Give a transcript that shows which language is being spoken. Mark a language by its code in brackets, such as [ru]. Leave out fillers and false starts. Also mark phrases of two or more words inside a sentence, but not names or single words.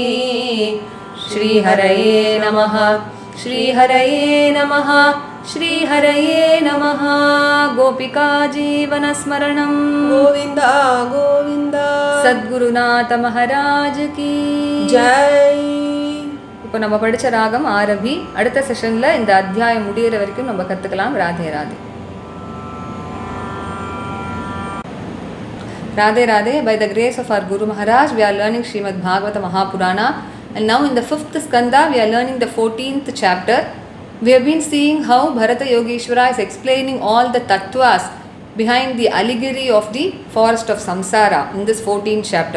[sa] श्रीहरये नमः. श्रीहरये नमः. श्रीहरये नमः. गोपिका जीवनस्मरणं गोविन्द गोविन्द. [hi] सद्गुरुनाथ महाराज की जय. [ta] இப்போ நம்ம படித்த ராகம் ஆரபி. அடுத்த செஷனில் இந்த அத்தியாயம் முடிகிற வரைக்கும் நம்ம கற்றுக்கலாம். ராதே ராதே. [en] Radhe Radhe. By the grace of our Guru Maharaj, we are learning Srimad Bhagavatam Mahapurana, and now in the 5th skanda we are learning the 14th chapter. We have been seeing how Bharata Yogeshwara is explaining all the tattvas behind the allegory of the forest of samsara in this 14th chapter.